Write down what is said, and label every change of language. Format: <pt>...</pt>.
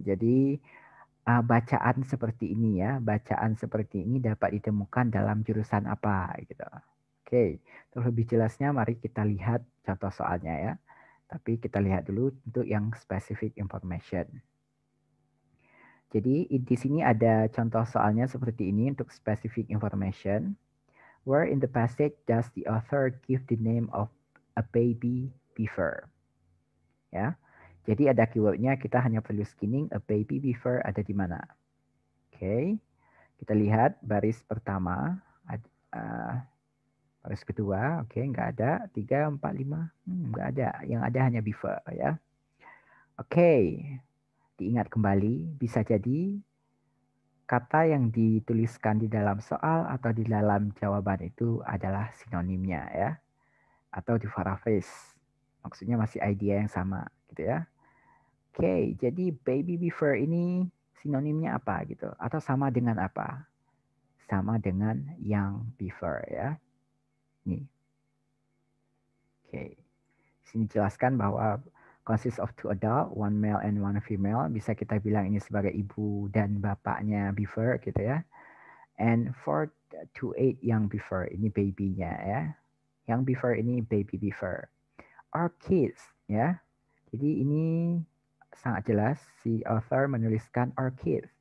<id>Jadi bacaan seperti ini ya, bacaan seperti ini dapat ditemukan dalam jurusan apa gitu. Oke, terlebih jelasnya mari kita lihat contoh soalnya ya. Tapi kita lihat dulu untuk yang specific information. Jadi di sini ada contoh soalnya seperti ini untuk specific information.</id> <en>Where in the passage does the author give the name of a baby beaver?</en> <id>Ya, jadi ada keywordnya, kita hanya perlu scanning a baby beaver ada di mana. Oke, Kita lihat baris pertama, baris kedua, oke, nggak ada. 3, 4, 5, nggak ada. Yang ada hanya beaver ya. Oke, diingat kembali, bisa jadi kata yang dituliskan di dalam soal atau di dalam jawaban itu adalah sinonimnya ya. Atau di paraphrase. Maksudnya masih idea yang sama gitu ya. Oke, jadi baby beaver ini sinonimnya apa gitu? Atau sama dengan apa? Sama dengan young beaver ya. Nih. Oke. Sini jelaskan bahwa</id> <en>consists of 2 adult, 1 male and 1 female.</en> <id>Bisa kita bilang ini sebagai ibu dan bapaknya beaver gitu ya.</id> <en>And 4 to 8 young beaver,</en> <id>ini babynya ya.</id> <en>Young beaver ini baby beaver. Our kids ya.</en> <id>Jadi ini sangat jelas si author menuliskan our kids.</id>